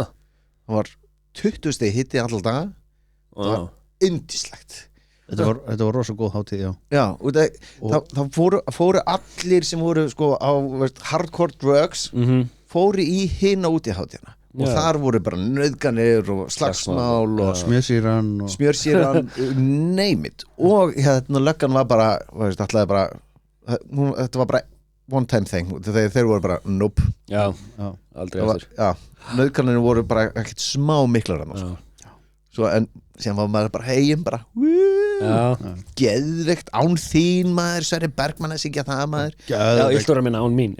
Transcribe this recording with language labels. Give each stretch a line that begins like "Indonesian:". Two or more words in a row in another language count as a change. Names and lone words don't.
Icelandic: það var 20 stigi hitti alltaf daga það var yndislegt þetta var rosa góð hátíð, já og það fóru allir sem voru sko á
English: hardcore drugs
Icelandic: fóru í hina út í hátíðina og þar voru bara nauðganir og slagsmál og smjörsýran
English: name it
Icelandic: og hérna löggan var bara ætlaði bara þetta var bara
English: one time thing
Icelandic: þeir voru bara nope Já, aldrei eftir nauðganir voru bara ekkert smá miklar svo en síðan var maður bara heim bara geðveikt án þín maður Sverri Bergmann að syngja það maður Já, illstóra minna án mín